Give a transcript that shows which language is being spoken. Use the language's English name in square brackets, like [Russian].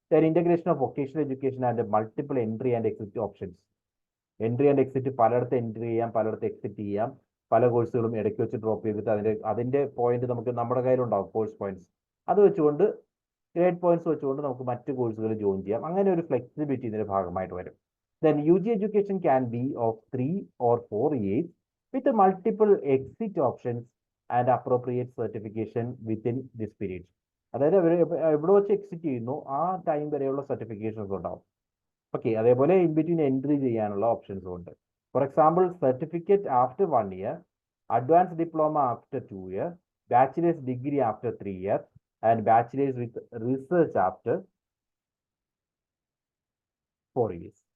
[English] Integration of vocational education and multiple entry and exit options. [Malayalam] Entry and exit, പലയിടത്ത് entry ചെയ്യാം, പലയിടത്ത് exit ചെയ്യാം. പല കോഴ്സുകളും ഇടയ്ക്ക് വെച്ച് ഡ്രോപ്പ് ചെയ്തിട്ട് അതിന്റെ പോയിന്റ് നമുക്ക് നമ്മുടെ കയ്യിലുണ്ടാവും, കോഴ്സ് പോയിന്റ്സ്. അത് വെച്ചുകൊണ്ട് ഗ്രേഡ് പോയിന്റ്സ് വെച്ചുകൊണ്ട് നമുക്ക് മറ്റ് കോഴ്സുകൾ ജോയിൻ ചെയ്യാം. അങ്ങനെ ഒരു ഫ്ലെക്സിബിലിറ്റി ഇതിന്റെ ഭാഗമായിട്ട് വരും. [English] Then UG education can be of 3 or 4 years with multiple exit options and appropriate certification within this period. [Malayalam] അതായത് എവിടെ വെച്ച് എക്സിറ്റ് ചെയ്യുന്നു ആ ടൈം വരെയുള്ള സർട്ടിഫിക്കേഷൻസ് ഉണ്ടാവും. ഓക്കെ. അതേപോലെ ഇൻ ബിറ്റ്വീൻ എൻട്രി ചെയ്യാനുള്ള ഓപ്ഷൻസും ഉണ്ട്. [English] For example, certificate after 1 year, advance diploma after 2 year, bachelor's degree after 3 years, and bachelor's with research after 4 years.